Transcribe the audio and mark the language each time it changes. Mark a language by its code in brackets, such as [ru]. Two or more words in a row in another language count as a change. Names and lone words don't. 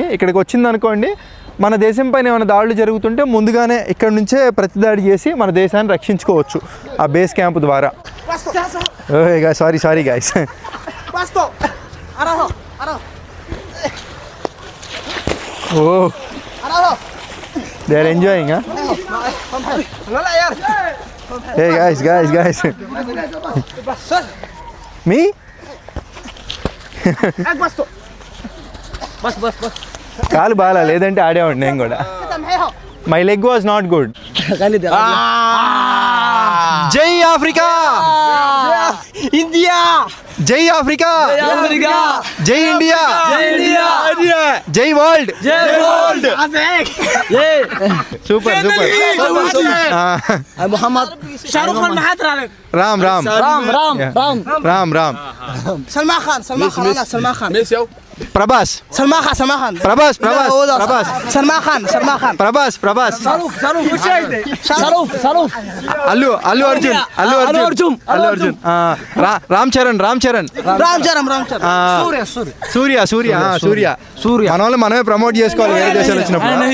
[te] ఇక్కడికి వచ్చిందనుకోండి, మన దేశం పైన ఏమైనా దాడులు జరుగుతుంటే ముందుగానే ఇక్కడ నుంచే ప్రతిదాడి చేసి మన దేశాన్ని రక్షించుకోవచ్చు ఆ [en] base camp [te] ద్వారా. [en] Sorry guys. Oh they are enjoying. Hey guys. Me? [te] కాలు బాగా లేదంటే ఆడేవాడు నేను కూడా. [en] My leg was not good. [te] జై ఆఫ్రికా, ఇండియా, జై ఆఫ్రికా, జై ఇండియా, జై వరల్డ్. సూపర్ محمد شاروخ خان محمد రామ్ سلمان خان انا سلمان خان ప్రభాస్ سلمان خان ప్రభాస్ అల్లు అర్జున్ రామ్ చరణ్ సూర్య మన వాళ్ళు మనమే ప్రమోట్ చేసుకోవాలి వేరే దేశాలు వచ్చినప్పుడు.